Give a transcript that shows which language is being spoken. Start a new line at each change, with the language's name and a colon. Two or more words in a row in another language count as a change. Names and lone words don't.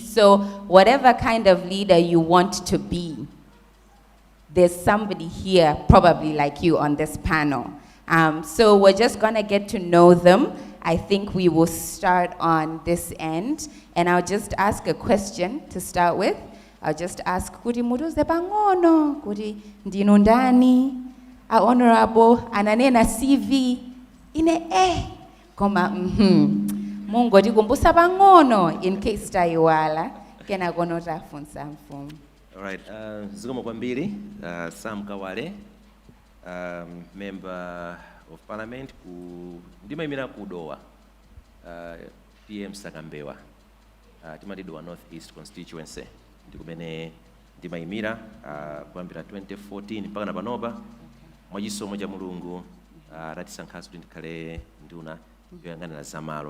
English: So whatever kind of leader you want to be, there's somebody here probably like you on this panel. So we're just gonna get to know them. I think we will start on this end. And I'll just ask a question to start with. I'll just ask,
Nyanja: kuti mutuze pang'ono, kuti ndinu ndani, a honorable, ananena CV, ine koma mungoti kumbusa pang'ono,
English: in case
Nyanja: tayiwala, kena kono tafunsa mfumu.
English: All right,
Nyanja: zikomo kwambiri, Sam Kawale,
English: member of parliament,
Nyanja: ndimayimira kudowa, PM Sakambewa, timatidowa
English: North East constituency.
Nyanja: Ndikumene ndimayimira kuyambira 2014 mpaka napanopa mwachisomo cha Mulungu ratisankhaso kuti ndikhale nduna yoyang'anira zamalo.